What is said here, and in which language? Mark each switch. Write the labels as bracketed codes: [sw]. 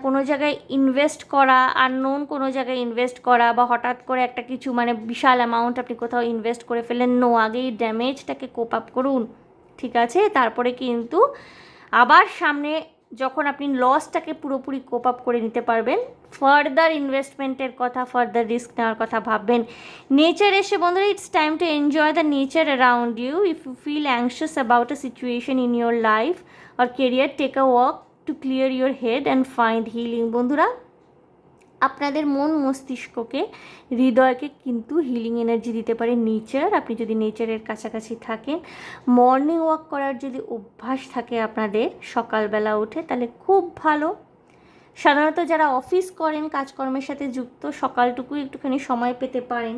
[bn] কোনো জায়গায় ইনভেস্ট করা, আননোন কোনো জায়গায় ইনভেস্ট করা, বা হঠাৎ করে একটা কিছু মানে বিশাল অ্যামাউন্ট আপনি কোথাও ইনভেস্ট করে ফেলেন, নো, আগেই ড্যামেজটাকে কোপ আপ করুন, ঠিক আছে? তারপরে কিন্তু আবার সামনে যখন আপনি লসটাকে পুরোপুরি কোপ আপ করে নিতে পারবেন, ফার্দার ইনভেস্টমেন্টের কথা, ফার্দার রিস্ক নেওয়ার কথা ভাববেন। [en] nature [bn] এসে বন্ধুরা, [en] It's time to enjoy the nature around you. If you feel anxious about a situation in your life or career, take a walk to clear your head and find healing। [bn] বন্ধুরা, আপনাদের মন মস্তিষ্ককে, হৃদয়কে কিন্তু healing energy দিতে পারে nature. আপনি যদি নেচারের কাছাকাছি থাকেন, মর্নিং ওয়াক করার যদি অভ্যাস থাকে আপনাদের সকালবেলা উঠে, তাহলে খুব ভালো। সাধারণত যারা অফিস করেন, কাজকর্মের সাথে যুক্ত, সকালটুকু একটুখানি সময় পেতে পারেন।